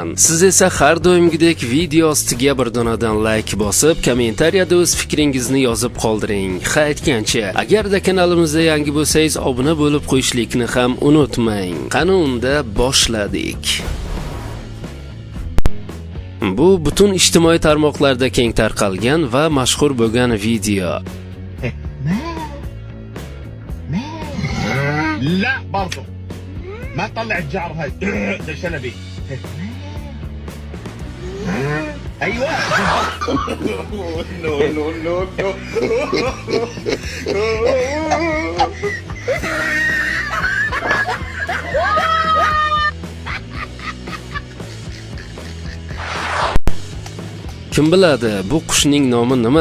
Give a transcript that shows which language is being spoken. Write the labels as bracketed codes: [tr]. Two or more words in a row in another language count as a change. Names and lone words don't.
[uz] Siz esa har doimgidek video ostiga bir donadan like bosib, kommentariyada o'z fikringizni yozib qoldiring. Ha aytgancha, agarda kanalimizda yangi bo'lsangiz obuna bo'lib qo'yishlikni ham unutmang. Qani unda boshladik. Bu butun ijtimoiy tarmoqlarda keng tarqalgan va mashhur bo'lgan video. [ar] لا برضو ما تطلع الجعر هاي شنبي ايوه [en] no no no [uz] Kim biladi, bu qushning nomi nima?